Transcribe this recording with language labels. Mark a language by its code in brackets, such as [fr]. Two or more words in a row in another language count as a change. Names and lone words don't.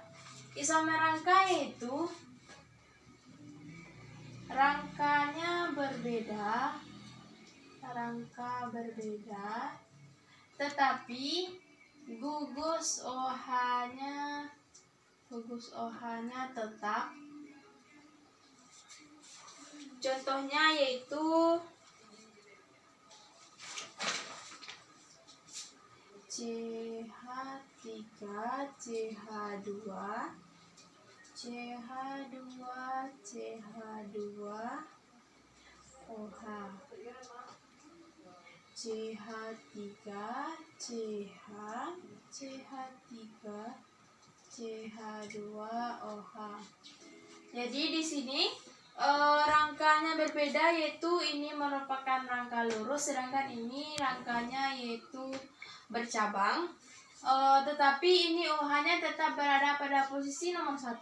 [id] Isomer rangka yaitu rangkanya berbeda, tetapi gugus OH-nya tetap. Contohnya yaitu CH3, CH2, CH2, CH2, OH, CH3, CH, CH3, CH2, OH. Jadi di sini rangkanya berbeda, yaitu ini merupakan rangka lurus, sedangkan ini rangkanya yaitu bercabang. Tetapi ini OH-nya tetap berada pada posisi nomor 1.